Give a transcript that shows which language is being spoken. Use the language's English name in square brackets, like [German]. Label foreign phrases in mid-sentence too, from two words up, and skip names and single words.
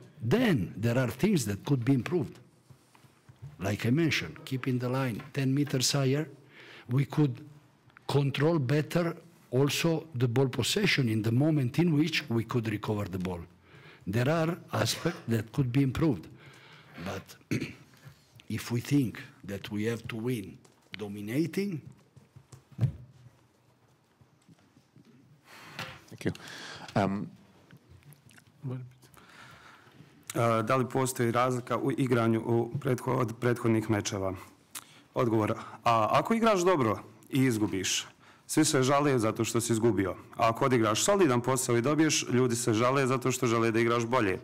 [English] Then there are things that could be improved. Like I mentioned, keeping the line 10 meters higher, we could control better also the ball possession in the moment in which we could recover the ball. There are aspects that could be improved. But if we think that we have to win dominating... Thank you. [Serbian] Da li postoji razlika u igranju od prethodnih mečeva? Odgovor. Ako igraš dobro i izgubiš, svi se žale zato što si izgubio. A ako odigraš solidan posao i dobiješ, ljudi se žale zato što žele da igraš bolje.